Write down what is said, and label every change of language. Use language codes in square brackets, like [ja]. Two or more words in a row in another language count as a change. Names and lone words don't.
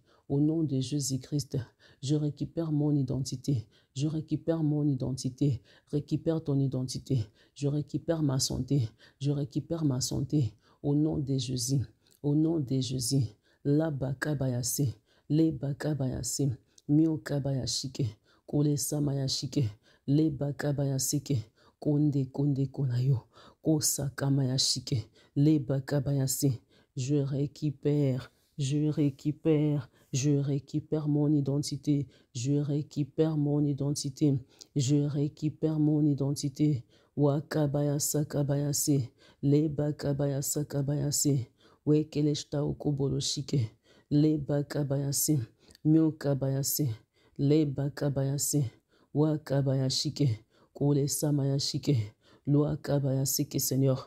[fr] Au nom de Jésus-Christ, je récupère mon identité. Je récupère mon identité. Récupère ton identité. Je récupère ma santé. Je récupère ma santé. Au nom de Jésus. Au nom de Jésus. La bakabayase. Le bakabayase. Mio kabayashike. Kole samayashike. Le bakabayasike. Konde konde konayo. Kosa kamayashike. Le bakabayase. Je récupère. Je récupère. Je récupère mon identité. Je récupère mon identité. Je récupère mon identité. Wakabayasa kabayase. Leba kabayasa kabayase. Wekeleshta okoboloshike. Leba kabayase. Mio kabayase. Leba kabayase. Wakabayashike. Kole samayashike. Loa kabayasike, Seigneur.